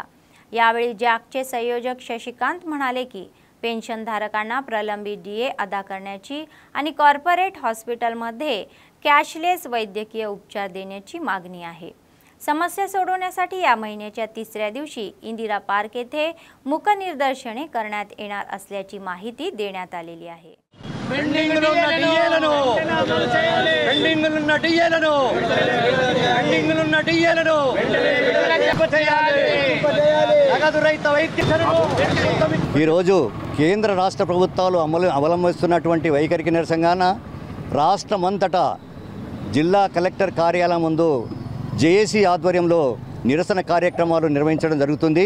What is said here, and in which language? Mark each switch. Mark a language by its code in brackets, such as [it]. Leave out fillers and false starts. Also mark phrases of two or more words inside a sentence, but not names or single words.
[mr] यावेळी जॅकचे संयोजक शशिकांत म्हणाले की पेन्शनधारकांना प्रलंबित DA अदा करण्याची आणि कॉर्पोरेट हॉस्पिटलमध्ये कॅशलेस वैद्यकीय उपचार देण्याची मागणी आहे। समस्या सोडवण्यासाठी या महिन्याच्या 3ऱ्या दिवशी इंदिरा पार्क येथे मूक निदर्शने करण्यात येणार असल्याची माहिती देण्यात आलेली आहे। [te] ఈరోజు కేంద్ర రాష్ట్ర ప్రభుత్వాలు అవలంబిస్తున్నటువంటి వైఖరికి నిరసనగా రాష్ట్రమంతటా జిల్లా కలెక్టర్ కార్యాలయం ముందు జేఏసీ ఆధ్వర్యంలో నిరసన కార్యక్రమాలు నిర్వహించడం జరుగుతుంది।